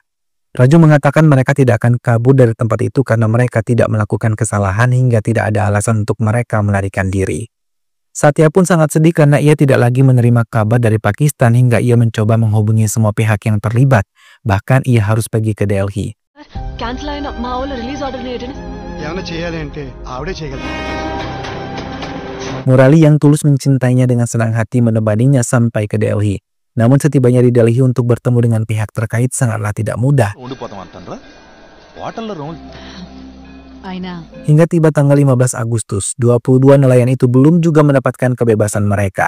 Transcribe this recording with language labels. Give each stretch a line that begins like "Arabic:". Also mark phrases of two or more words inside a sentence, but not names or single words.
Indonesian: Raju mengatakan mereka tidak akan kabur dari tempat itu karena mereka tidak melakukan kesalahan hingga tidak ada alasan untuk mereka melarikan diri. Satya pun sangat sedih karena ia tidak lagi menerima kabar dari Pakistan hingga ia mencoba menghubungi semua pihak yang terlibat. Bahkan ia harus pergi ke Delhi.
Telugu: క్యాన్సిల్ అయిన మా వాళ్ళు
English: release order
Telugu: ఏంటండి ఏమైనా చేయాలి అంటే ఆవిడే చేయగలరు.
Indonesian: Murali yang tulus mencintainya dengan senang hati menemaninya sampai ke Delhi. Namun setibanya di Delhi untuk bertemu dengan pihak terkait sangatlah tidak mudah. Hingga tiba tanggal 15 Agustus, 22 nelayan itu belum juga mendapatkan kebebasan mereka.